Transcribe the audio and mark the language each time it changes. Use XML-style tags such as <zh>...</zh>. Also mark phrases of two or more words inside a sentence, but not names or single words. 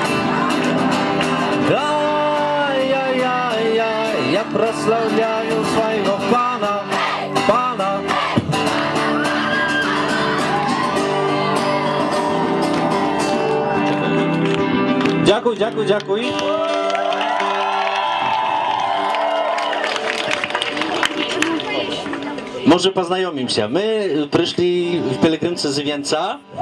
<ru>Ай-яй-яй-яй. Я прославляю своего Пана, Пана.</ru> <uk>Дякую, дякую, дякую.</uk> <pl>Może poznajomim się. My przyszli w pielgrzymce z Wieńca.</pl>